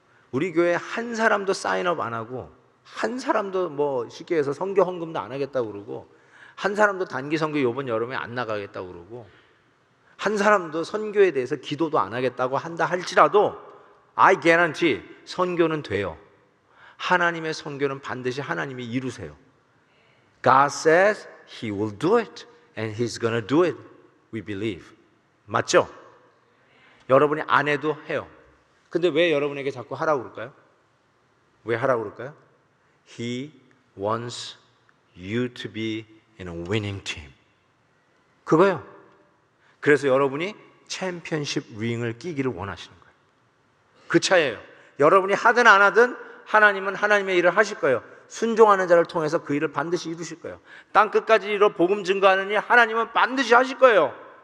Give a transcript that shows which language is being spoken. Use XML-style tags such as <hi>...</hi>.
<ko>우리 교회 한 사람도 사인업 안 하고, 한 사람도 쉽게 해서 선교 헌금도 안 하겠다고 그러고, 한 사람도 단기 선교 이번 여름에 안 나가겠다고 그러고, 한 사람도 선교에 대해서 기도도 안 하겠다고 한다 할지라도</ko> <en>I guarantee</en> <ko>선교는 돼요. 하나님의 선교는 반드시 하나님이 이루세요.</ko> <en>God says He will do it and He's gonna do it. We believe.</en> <ko>맞죠? 여러분이 안 해도 해요. 근데 왜 여러분에게 자꾸 하라고 그럴까요? 왜 하라고 그럴까요?</ko> <en>He wants you to be in a winning team.</en> <ko>그거요. 그래서 여러분이 챔피언십 링을 끼기를 원하시는 거예요. 그 차이예요. 여러분이 하든 안 하든 하나님은 하나님의 일을 하실 거예요. 순종하는 자를 통해서 그 일을 반드시 이루실 거예요. 땅 끝까지 이뤄 복음 증거하는 일 하나님은 반드시 하실 거예요.</ko>